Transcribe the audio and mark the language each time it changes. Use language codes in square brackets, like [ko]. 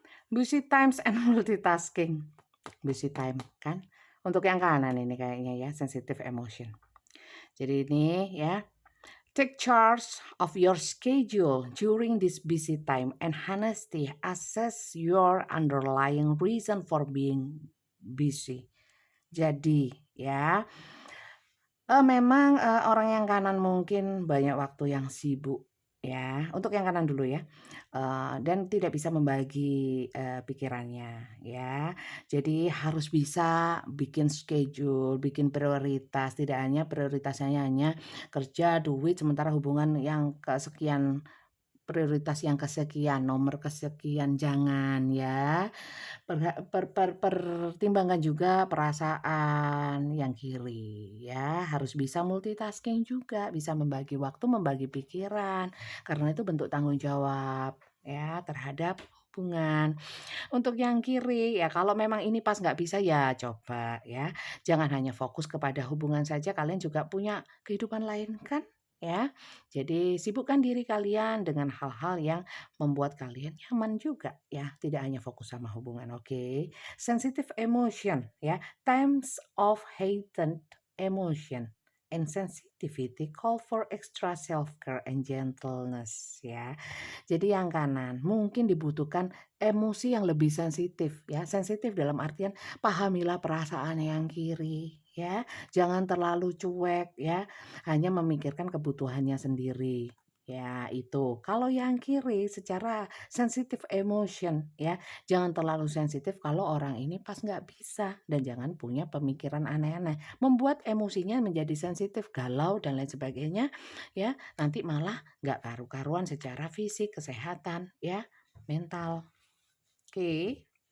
[en] Busy times and multitasking. Busy time kan? [id] Untuk yang kanan ini kayaknya ya, [en] sensitive emotion. [id] Jadi ini ya, [en] take charge of your schedule during this busy time and honesty assess your underlying reason for being busy. [id] Jadi ya, memang, orang yang kanan mungkin banyak waktu yang sibuk ya, untuk yang kanan dulu ya, dan tidak bisa membagi, pikirannya ya. Jadi harus bisa bikin schedule, bikin prioritas, tidak hanya prioritasnya hanya kerja, duit, sementara hubungan yang kesekian prioritas yang kesekian, nomor kesekian, jangan ya. Pertimbangkan juga perasaan yang kiri ya, harus bisa multitasking juga, bisa membagi waktu, membagi pikiran, karena itu bentuk tanggung jawab ya terhadap hubungan. Untuk yang kiri ya kalau memang ini pas nggak bisa ya coba ya, jangan hanya fokus kepada hubungan saja, kalian juga punya kehidupan lain kan ya. Jadi sibukkan diri kalian dengan hal-hal yang membuat kalian nyaman juga ya, tidak hanya fokus sama hubungan, oke. [en] Sensitive emotion ya, times of heightened emotion and sensitivity call for extra self-care and gentleness ya. [id] Jadi yang kanan mungkin dibutuhkan emosi yang lebih sensitif ya, sensitif dalam artian pahamilah perasaan yang kiri ya, jangan terlalu cuek ya, hanya memikirkan kebutuhannya sendiri. Ya itu, kalau yang kiri secara sensitif emotion ya, jangan terlalu sensitif kalau orang ini pas nggak bisa dan jangan punya pemikiran aneh-aneh, membuat emosinya menjadi sensitif, galau dan lain sebagainya ya, nanti malah nggak karu-karuan secara fisik, kesehatan ya, mental. Oke.